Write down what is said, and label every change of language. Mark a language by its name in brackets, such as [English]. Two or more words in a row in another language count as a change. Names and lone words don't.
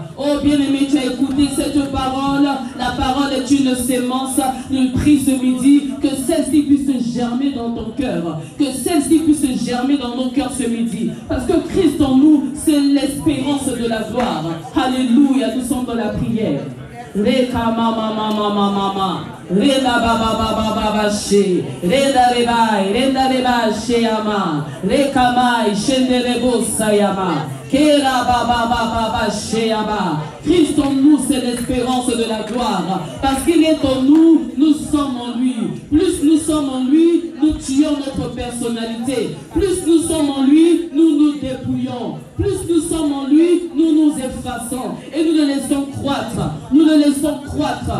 [French] Oh bien-aimé, tu as écouté cette parole. La parole est une sémence. Nous prions ce midi que celle-ci puisse germer dans ton cœur. Que celle-ci puisse germer dans nos cœurs ce midi. Parce que Christ en nous, c'est l'espérance de la gloire. Alléluia. Nous sommes dans la prière. Reka mama mama mama mama. Reda baba baba baba she. Reda rebai. Reda reba she ama. Reka mai. Shende rebo sayama. Kera baba baba baba she ama. Christ en nous, c'est l'espérance de la gloire. Parce qu'il est en nous, nous sommes en lui. Plus nous sommes en lui, nous tuons notre personnalité. Plus nous sommes en lui, nous nous dépouillons. Plus nous sommes en lui, nous nous effaçons. Et nous le laissons croître. Nous le laissons croître.